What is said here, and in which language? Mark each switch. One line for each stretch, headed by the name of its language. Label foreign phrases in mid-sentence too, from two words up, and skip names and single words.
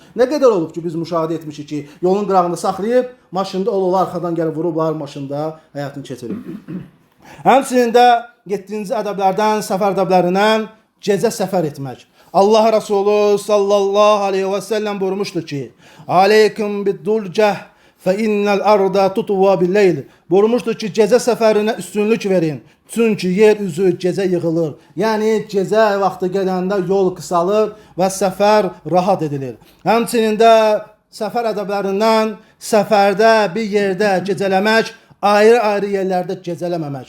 Azerbaijani: Nə qədər olub ki, biz müşahidə etmişik ki, yolun qırağında saxlayıb, maşında olur, arxadan gəlib vurublar, maşında həyatını keçirib. Həmçinin də 7-ci ədəblərdən, səfər ədəblərindən gecə səfər etmək. Allah Resulü
Arabic: صلى الله عليه وسلم
Azerbaijani: buyurmuşdur ki,
Arabic: عليكم بالدلجة فَاِنَّ الْأَرْضَ تُطُوَى بِالْلَيْلِ
Azerbaijani: Buyurmuşdur ki, gecə səfərinə üstünlük verin. Çünki yer üzü gecə yığılır. Yəni, gecə vaxtı gedəndə yol qısalır və səfər rahat edilir. Həmçinin də səfər ədəblərindən səfərdə bir yerdə gecələmək, ayrı-ayrı yerlərdə gecələməmək.